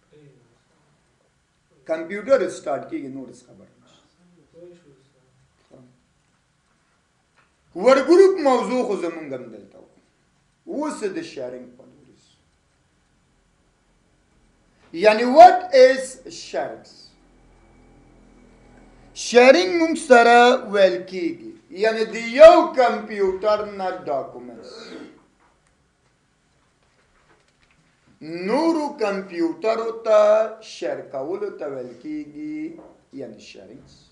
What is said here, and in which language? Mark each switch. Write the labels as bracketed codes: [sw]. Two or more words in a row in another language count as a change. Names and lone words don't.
[ps] کمپیوټر سټارټ کېږي نور څه خبره نشته ور ګروپ موضوع خو زمونږ هم دلته اوس د شیرینګ په لوري یعنی [en] what is sharing [ps] شیرینګ موږ سره ویل کېږي یعنی د یو کمپیوټر نه ډاکومنټس نورو کمپیوټرو ته شیر کولو ته ویل کېږي یعنی شیرینګ